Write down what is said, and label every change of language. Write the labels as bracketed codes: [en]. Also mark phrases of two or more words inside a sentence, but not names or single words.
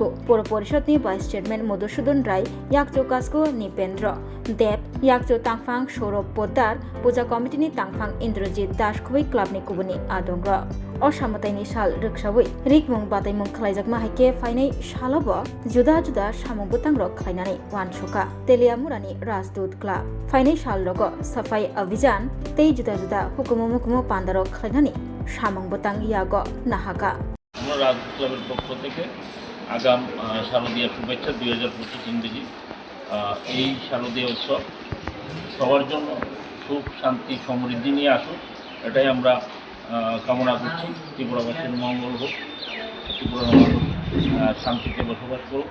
[trp] Pura Porishadni Vice Chairman Madhusudhan Rai Yakcho Kasko Nipendra Deb Yakcho Tangfang Shorop Poddar Puja Committee ni Tangfang Indrajit Dashkhui Club ni Kubuni Adongra Osamataini Sal Rikshawi Rikmung Bataimung Khlaijakma Haike Fainai Shalobo Juda-juda Samung Butang Rok Khlainani Wanshuka Teliamurani Rasdut Club Fainai Sal Rogo [hi] Safai Abhijan [trp] Tei Juda-juda Hukumu Pandarok Khlainani Samung Butang Yago Nahaka [bn] আমরা রাজদূত ক্লাবের পক্ষ থেকে আগাম শারদীয়া শুভেচ্ছা 2025 ইংরেজি এই শারদীয়া উৎসব সবার জন্য সুখ শান্তি সমৃদ্ধি নিয়ে আসুক এটাই আমরা কামনা করছি। ত্রিপুরাবাসীর মঙ্গল হোক, ত্রিপুরা শান্তিতে বসবাস করুক।